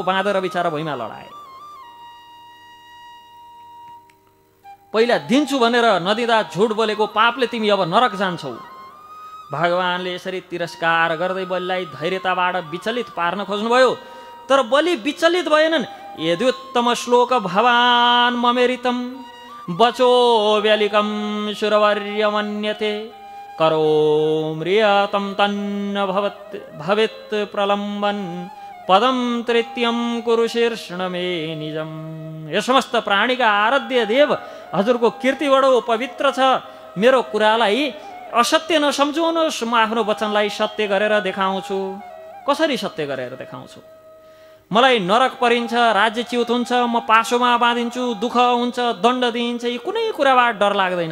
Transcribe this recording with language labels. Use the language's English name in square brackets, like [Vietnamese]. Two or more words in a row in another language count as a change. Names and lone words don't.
[Nepali] बाँधेर बिचारा भुइँमा लडाए। पहिला दिन्छु भनेर नदिँदा झुट बोलेको पापले तिमी अब नरक जान्छौ। भगवानले यसरी तिरस्कार गर्दै बलिलाई धैर्यताबाट विचलित पार्न खोज्नुभयो, तर बलि विचलित भएनन्। [Sanskrit] यद्युत्तम श्लोक भवान ममेरितम बचो व्यालिकम सुरवर्य मन्यते करोम्रियतम तन्न भवेत् प्रलम्बन पदम तृतीयम कुरु शीर्षण मे निजम। [Nepali] यो समस्त प्राणीका आराध्य देव, हजुरको कीर्ति बडो पवित्र छ। मेरो कुरालाई असत्य नसम्झाउनुहोस्। म आफ्नो वचनलाई सत्य गरेर देखाउँछु। कसरी सत्य गरेर देखाउँछु? मलाई नरक परिन्छ, राज्यच्युत हुन्छ, म पासोमा बाँधिन्छु, दुःख हुन्छ, दण्ड दिइन्छ, यी कुनै कुराबाट डर लाग्दैन।